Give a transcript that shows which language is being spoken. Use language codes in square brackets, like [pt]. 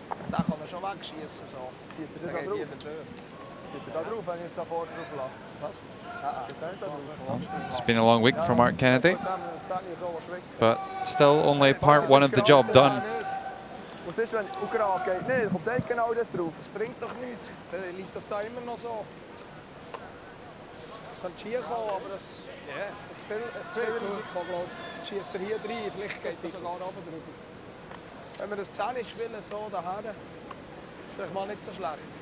[de] Da kann man schon wegschießen. So. Zieht er da drauf? Zieht er da drauf, wenn ich es da vorne drauf lasse? Was? Geht er nicht da drauf? [en] It's been a long week for Mark Kennedy, but still only part 1 of the job done. [de] Was ist, wenn Ukraine geht? Nein, kommt der genau da drauf. Das bringt doch nichts. Dann liegt das da immer noch so. Kann schier kommen, aber das ist zu viel Risiko, glaube ich. Schießt er hier rein, vielleicht geht er sogar oben drüber. Wenn wir das 10 spielen, so daher, ist vielleicht mal nicht so schlecht.